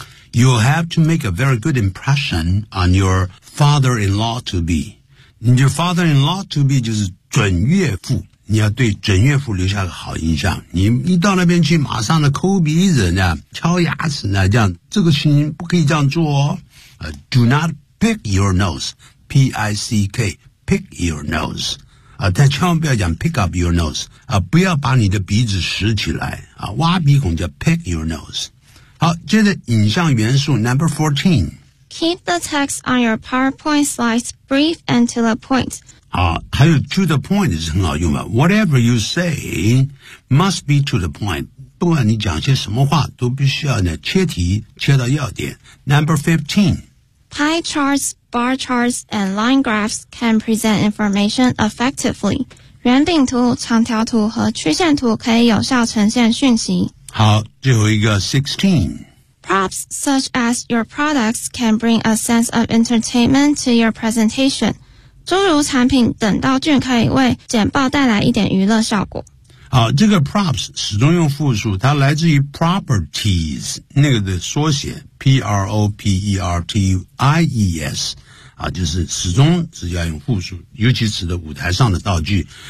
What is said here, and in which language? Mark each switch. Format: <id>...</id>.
<en>You'll have to make a very good impression on your father-in-law to</en> <zh>be， your father-in-law to be 就是准岳父，你要对准岳父留下个好印象，你一到那边去马上的抠鼻子呢，敲牙齿呢，这样这个事情不可以这样做哦、</zh> <en>do notPick your nose, P-I-C-K, pick your nose.、</en> <zh>但千万不要讲</zh> <en>pick up your nose,、</en> <zh>不要把你的鼻子拾起来、挖鼻孔叫</zh> <en>pick your nose.</en> <zh>好，接着影像元素 number 14.</zh> <en>Keep the text on your PowerPoint slides brief and to the point.</en> <zh>好，还有 to the point 是很好用的。</zh> <en>Whatever you say must be to the point.</en> <zh>不管你讲些什么话都必须要呢切题，切到要点。</zh> <en>Number 15. Pie charts, bar charts, and line graphs can present information effectively.</en> <zh>圆饼图、长条图和曲线图可以有效呈现讯息。好，最后一个 16.</zh> <en>Props such as your products can bring a sense of entertainment to your presentation.</en> <zh>诸如产品等道具可以为简报带来一点娱乐效果。好，这个 props 始终用复数，它来自于 properties 那个的缩写 P-R-O-P-E-R-T-I-E-S 啊，就是始终是要用复数，尤其指的舞台上的道具。</zh>